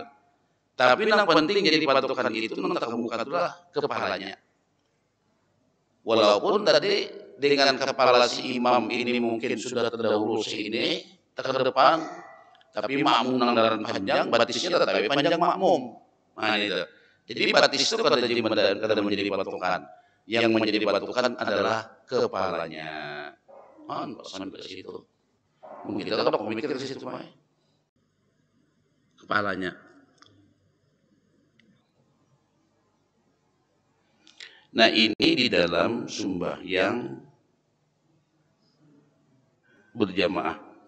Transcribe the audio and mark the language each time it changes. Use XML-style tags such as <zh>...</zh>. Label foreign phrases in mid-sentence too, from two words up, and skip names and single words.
<bjn>Tapi nang penting jadi patokan itu nang tak muka itulah kepalanya. Walaupun tadi dengan kepala si imam ini mungkin sudah terdahulu sini ke depan, tapi makmum nang daran panjang, batisnya tetapi panjang makmum. Nah itu. Jadi batis itu kada menjadi patokan.</bjn> <id>yang menjadi patokan adalah kepalanya. Sampai ke situ. Mungkin kita kalau mikir ke situ Pak. Kepalanya. Nah, ini di dalam sembahyang berjamaah.</id>